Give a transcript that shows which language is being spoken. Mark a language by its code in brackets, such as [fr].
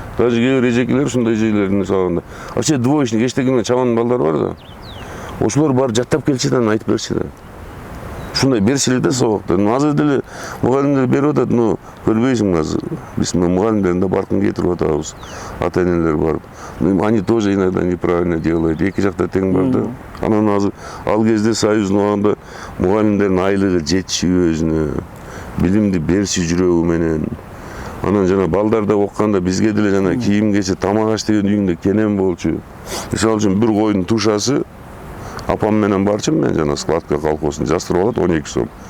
[ky] Даже кээ бир эжекелер ушундай эжекелердин сабагында. Вообще двоечник, эчтеке чабан балдар бар да. Ошолор баары жаттап келчи да, айтып берчи да. Ушундай берчи эле да сабакты. Азыр деле мугалимдер берип атат, но көрбөйсүң азыр. Биз мугалимдердин да баркын кетирип атабыз. Ата-энелер барып. [ru] Они тоже иногда неправильно делают. [ky] Эки жакта тең бар да. Анан азыр ал кезде Союздун убагында мугалимдердин айлыгы жетчү өзүнө. Билимди берчү жүрөгү менен. Анан жана балдарда окуганда бизге деле жана кийим кече тамак аш деген үйүңдө кенем болчу. Мисалы үчүн бир койдун тушасы апам менен барчымын мен жана складка колхозун жастырып алат 12 сом.